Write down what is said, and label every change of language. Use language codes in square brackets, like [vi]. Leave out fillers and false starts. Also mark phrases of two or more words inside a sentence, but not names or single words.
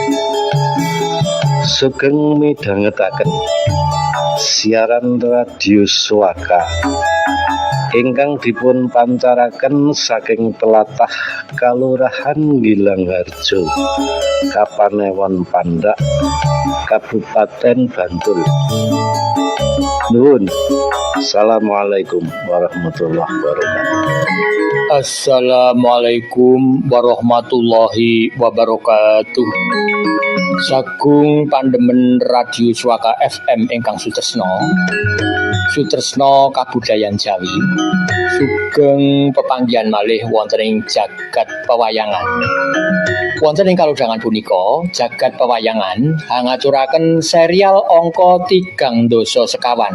[jv] Sugeng midhangetaken siaran Radio Swaka ingkang dipun pancaraken saking tlatah Kalurahan Gilangharjo, Kapanewon Pandak, Kabupaten Bantul. Nuwun. [ar] السلام عليكم ورحمة الله وبركاته. السلام عليكم ورحمة الله وبركاته. [jv] Sagung pandemen Radio Swaka FM ingkang sutresna kabudayan Jawi, sugeng pepanggihan malih wonten ing jagat pewayangan. Wonten ing kalodhangan punika, jagat pewayangan ngaturaken serial angka 3 sekawan.